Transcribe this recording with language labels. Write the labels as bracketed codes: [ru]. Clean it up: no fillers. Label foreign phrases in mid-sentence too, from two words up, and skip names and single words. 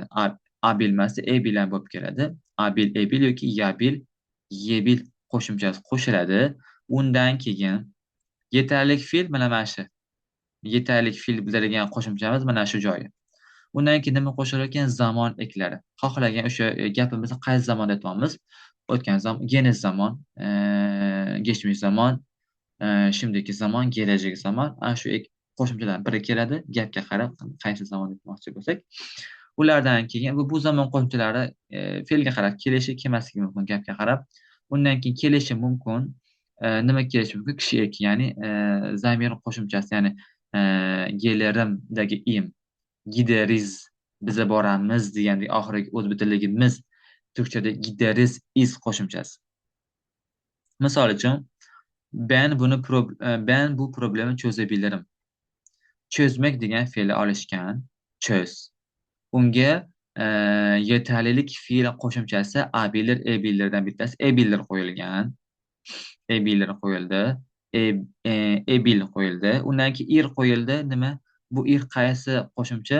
[uz] Abil emasda ebil ham bo'lib keladi. Abil, ebil yoki yabil, yebil qo'shimchasi qo'shiladi. Undan keyin yetarlik fe'l mana shu. Yetarlik fe'l bildirgan qo'shimchamiz mana shu joyi. Undan keyin nima qo'shilar ekan? Zamon eklari. Xohlagan o'sha gapimizni qaysi zamonda aytyapmiz? O'tgan zamon, geniz zamon, [tr] geçmiş zaman, şimdiki zaman, gelecek zaman. [uz] Ana shu qo'shimchalar biri keladi, gapga qarab qaysi zamon aytmoqchi bo'lsak. Ulardan keyin bu zamon qo'shimchalari fe'lga qarab kelishi, kelmasligi mumkin gapga qarab. Undan keyin kelishi mumkin. Nima kelishi mumkin? Kishi eki, ya'ni zamir qo'shimchasi, ya'ni gelirimdagi im, gideriz, biza boramiz degandek oxirgi o'zbektilligimiz turkchada gideriz is qo'shimchasi. Misol uchun, [tr] ben bu problemi çözebilirim. [uz] Çözmek degan fe'li olishgan, çöz. Unga yetarlilik fe'li qo'shimchasi abilir, ebilirdan bittasi ebilir qo'yilgan. Ebilir qo'yildi. E, ebil qo'yildi. Undan keyin ir qo'yildi. Nima? Bu ir qaysi qo'shimcha?